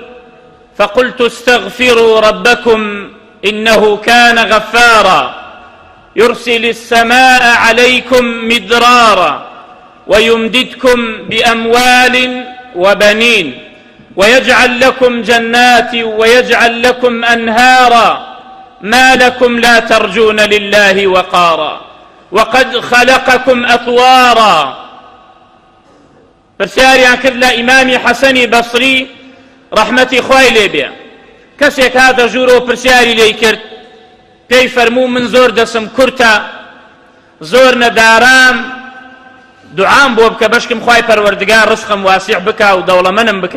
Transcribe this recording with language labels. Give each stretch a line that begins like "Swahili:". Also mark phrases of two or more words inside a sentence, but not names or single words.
Arabic: فقلت استغفروا ربكم إنه كان غفارا، يرسل السماء عليكم مدرارا، ويمددكم بأموال وبنين، ويجعل لكم جنات ويجعل لكم أنهارا، ما لكم لا ترجون لله وقارا، وقد خلقكم أطوارا.
Central Kurdish: پرسیاریان کرد لە ئیمامی حەسەنی بەسری ڕەحمەتی خوای لێ بێ. کەسێک هاتە ژوورەوە پرسیاری لێی کرد، پێی فەرموو من زۆر دەسم کورتە، زۆر نەدارام، دوعام بۆ بکە بەشکم خوای پەروەردگار ڕزقم واسیع بکە و دەوڵەمەندم بکە.